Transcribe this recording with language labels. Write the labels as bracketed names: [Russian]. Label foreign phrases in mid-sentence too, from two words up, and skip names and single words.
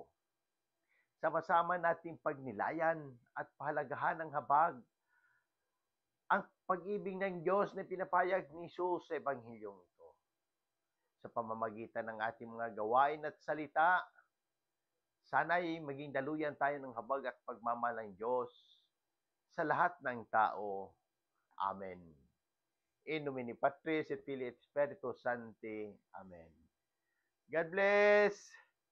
[Filipino] Sama-sama nating pagnilayan at pahalagahan ng habag ang pag-ibig ng Diyos na pinapayag ni Jesus sa Ebanghilyong ito. Sa pamamagitan ng ating mga gawain at salita, sana'y maging daluyan tayo ng habag at pagmamahal ng Diyos sa lahat ng tao. Amen. [Latin] In nomine Patris et Filii et Spiritus Sancti. [English] Amen. God bless!